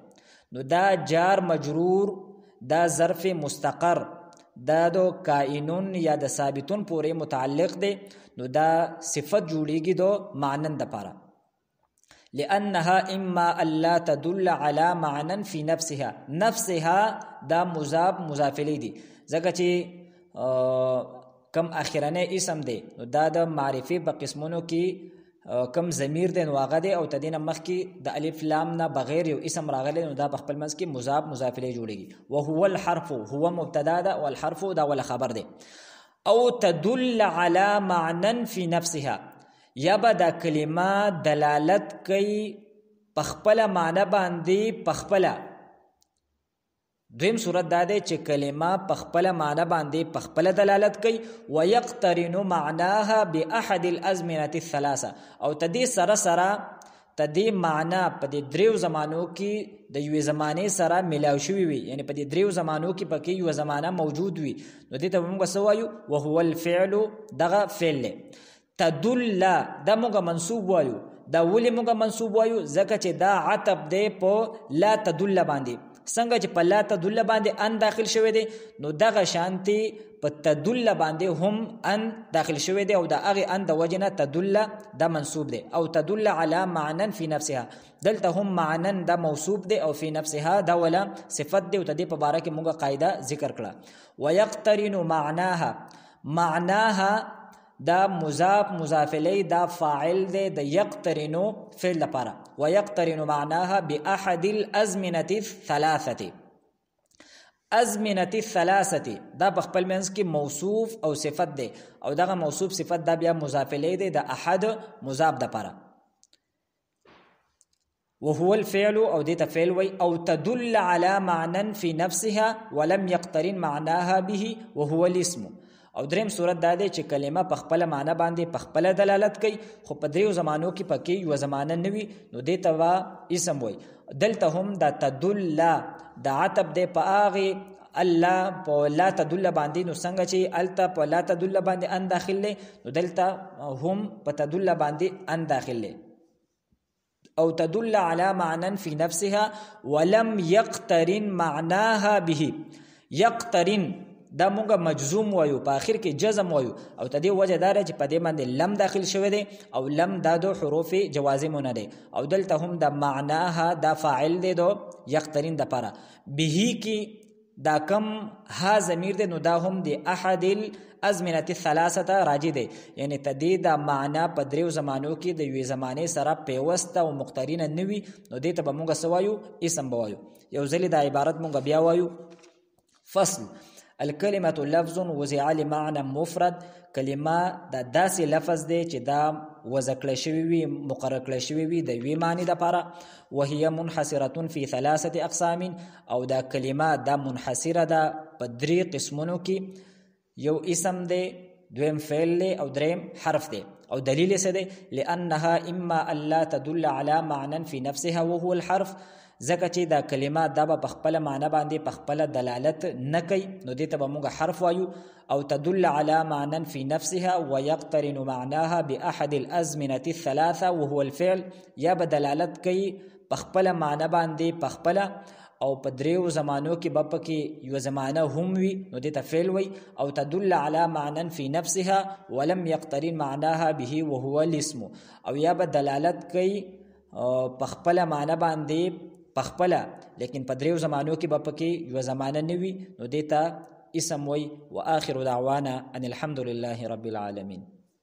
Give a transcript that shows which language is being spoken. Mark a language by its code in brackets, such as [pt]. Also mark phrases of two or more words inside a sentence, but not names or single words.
[ps] نو دا جار مجرور دا ظرف مستقر دا دو کائنون یا د ثابتون پورې متعلق ده، نو دا صفت جوړیږي دو معنن د پاره. [ar] لأنها إما ألا تدل على معنى في نفسها [ps] دا مضاف الیه دي، ځکه چې کم اخرانه اسم دی نو دا د معرفي په قسمونو کې کم ضمیر دی نو هغه دی، او تدین مخکې د الف لام نه بغیر یو اسم راغلی نو دا په خپل منځ کې مضاف الیه جوړیږي. [ar] وهو الحرف، [ps] هو مبتدا ده او الحرف دا ول خبر دی. او [ar] تدل على معنى في نفسها [ps] یا به دا کلمه دلالت کوي پخپله معنی باندې پخپله. دویم صورت دا دی چې کلمه پخپله معنی باندې پخپله دلالت کوي. [ar] ويقترن معناها باحد الازمنه الثلاثه [ps] او تدې سره سره تدې معنا په دې دریو زمانو کې د یوې زمانې سره ملاو شوي وي، یعنی په دې دریو زمانو کې پکې یوه زمانه موجود وي. نو دې ته به موږ څه وایو؟ [ar] وهو الفعل، [ps] دغه فعل دی. تدل دا موږ منصوب وایو. دا ولې موږ منصوب وایو؟ ځکه چې دا عطب دی په لا تدل باندې. څنګه چې په لا تدل باندې ان داخل شوی دی، نو دغه شانتي په تدل باندې هم ان داخل شوی دی او د هغې ان د وجې نه تدل دا منصوب دی. [ar] او تدل على معنى في نفسها، [ps] دلته هم معنن دا موصوب دی او [ar] في نفسها [ps] دا ولا صفت دی. او د دې په باره کې موږ قاعده ذکر کړه. [ar] ويقترن معناها، [ps] معناها دا مضاف الیه دا فاعل دی د یقترنو فعل لپاره. [ar] ويقترن معناها باحد الازمنه الثلاثه. ازمنه الثلاثه [ps] دا په خپل منځ کې موصوف او صفت دی او دغه موصوف صفت دا بیا مضاف الیه دی د احد مضاف لپاره. [ar] وهو الفعل [ps] او دې ته فعل وی. [ar] او تدل على معنى في نفسها ولم يقترن معناها به وهو الاسم. [ps] او دریم صورت دا دی چې کلمه په خپله معنی باندې په خپله دلالت کوي، خو په دریو زمانو کې پکې یوه زمانه نه وي، نو دې ته به اسم وایي. دلته هم دا تدل دا عطب دی په هغې الله په [ar] لا تدل [ps] باندې. نو څنګه چې هلته په [ar] لا تدل [ps] باندې ان داخل دی، نو دلته هم په تدل باندې ان داخل دی. [ar] او تدل على معنى في نفسها ولم يقترن معناها به. [ps] یقترن دا مونږه مجزوم وایو، په آخر کې جزم وایو، او ته دې وجه دا چې په دې باندې لم داخل شوی دی او لم دا دو حروف جوازمونه دی. او دلته هم د معناها دا فاعل دی دو یقترین د پاره. به کې دا کم ها ضمیر دی، نو دا هم د [ar] احد الازمنه الثلاثه [ps] راجع دی، یعنی ته دې دا معنا په دریو زمانو کې د یوې زمانې سره پیوسته او مقترنه نه وي، نو دې ته به مونږ څه وایو؟ اسم به وایو. یو ځلې دا عبارت مونږ بیا وایو. [ar] فصل: الکلمة لفظ وضع لمعنى مفرد. [ps] کلمه دا داسې لفظ دی چې دا وضع کړی شوی وي، مقرر کړی شوی وي د یوې معنی دپاره. [ar] وهي منحصرة في 3 اقسام. [ps] او دا کلمه دا منحصره ده په 3 قسمونو کې. یو اسم دی، دویم فعل دی او دریم حرف دی. او دلیل څه دی؟ [ar] لأنها اما الا تدل على معنى في نفسها وهو الحرف. [ps] ځکه چې دا کلمه دا به په خپله معنی باندې په خپله دلالت نه کوي، نو دې ته به موږ حرف وایو. [ar] او تدل على معنى في نفسها ويقترن معناها باحد الازمنه الثلاثه وهو الفعل. [ps] یا به دلالت کوي په خپله معنی باندې په خپله او په دریو زمانو کې به پکې یوه زمانه هم وي، نو دې ته فعل وی. [ar] او تدل على معنى في نفسها ولم يقترن معناها به وهو الاسم. [ps] او یا به دلالت کوي په خپله معنی باندې پخپله، لیکن په دریو زمانو کې به پکې یوه زمانه نه وي، نو دې ته اسم وی. [ar] واخر دعوانا ان الحمد لله رب العالمین.